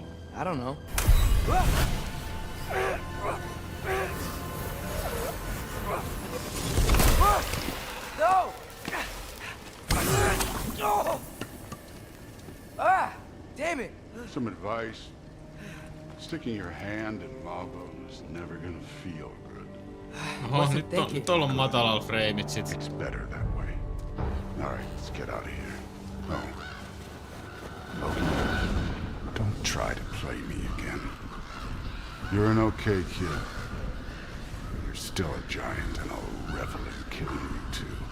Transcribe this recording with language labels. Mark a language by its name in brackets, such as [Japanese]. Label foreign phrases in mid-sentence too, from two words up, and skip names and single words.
[English] I don't know. No! Ah! Damn it! Some advice. Sticking your hand in lava is never gonna feel good. [Finnish] Oho, nyt on matalalla freimit sit. [English] It's better that way. All right, let's get out of here. No. Loki, don't try to play me again. You're an okay kid. You're still a giant, and I'll revel in killing you too.